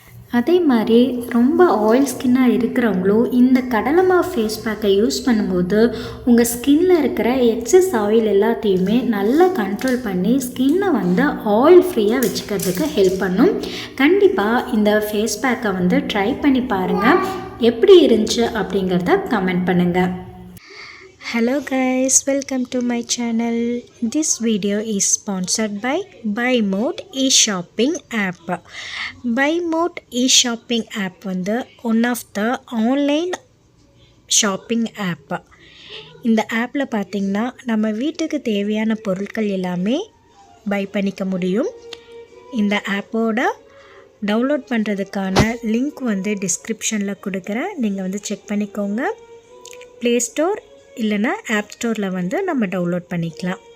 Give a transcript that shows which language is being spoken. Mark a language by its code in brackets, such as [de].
[ta] அதே மாதிரி ரொம்ப ஆயில் ஸ்கின்னாக இருக்கிறவங்களும் இந்த கடலை மாவு ஃபேஸ் பேக்கை யூஸ் பண்ணும்போது உங்கள் ஸ்கின்னில் இருக்கிற எக்ஸஸ் ஆயில் எல்லாத்தையுமே நல்லா கண்ட்ரோல் பண்ணி ஸ்கின்னை ஆயில் ஃப்ரீயாக வச்சுக்கிறதுக்கு ஹெல்ப் பண்ணும். கண்டிப்பாக இந்த ஃபேஸ் பேக்கை ட்ரை பண்ணி பாருங்கள். எப்படி இருந்துச்சு அப்படிங்கிறத கமெண்ட் பண்ணுங்கள். [en] Hello guys, welcome to my channel. This video is sponsored by BuyMode e-shopping app. BuyMode e-shopping app one of the online shopping app. [ta] இந்த ஆப்பில் பார்த்திங்கன்னா நம்ம வீட்டுக்கு தேவையான பொருட்கள் எல்லாமே பை பண்ணிக்க முடியும். இந்த ஆப்போட டவுன்லோட் பண்ணுறதுக்கான லிங்க் டிஸ்கிரிப்ஷனில் கொடுக்குறேன். நீங்கள் செக் பண்ணிக்கோங்க. ப்ளே ஸ்டோர் இல்லைனா ஆப் ஸ்டோரில் நம்ம டவுன்லோட் பண்ணிக்கலாம்.